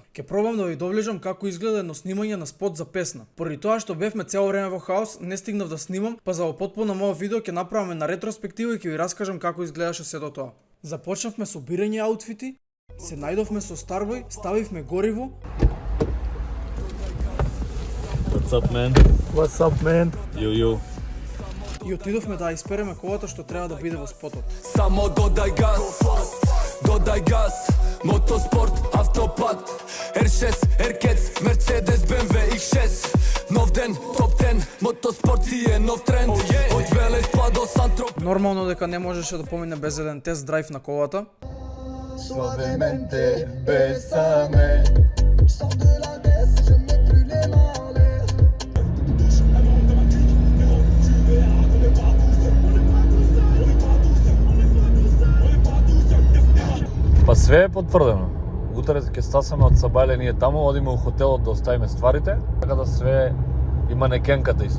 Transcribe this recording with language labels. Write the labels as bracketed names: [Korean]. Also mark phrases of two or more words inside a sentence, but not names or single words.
[Macedonian] Ке пробам да ви довлежам како изгледа едно снимање на спот за песна. Поради тоа што бевме цело време во хаос, не стигнав да снимам, па за да потполнам ова видео ќе направиме на ретроспектива и ќе ви раскажам како изгледаше сето тоа. Започнавме со бирање аутфити, се најдовме со Старбој, ставивме гориво. [English] What's up, man? What's up, man? Yo. [Macedonian] И отидовме да испереме колата што треба да биде во спотот. Само додај газ, мотоспорт, автопат, R6, R-Kets, Mercedes, BMW, X6. Нов ден, топ 10, мотоспорт е нов тренд. Од Велес па до Сантроп. Нормално дека не можеше да помине без еден тест драйв на колата. [Spanish] Suavemente, bésame. [French] Sors de la baisse, je mets plus les mains en l'air. [Serbian] Па све е потврдено. [Macedonian] Утре ќе стасаме од Сабајле ние таму, одиме у хотелот да оставиме стварите, така да све има некенката исто.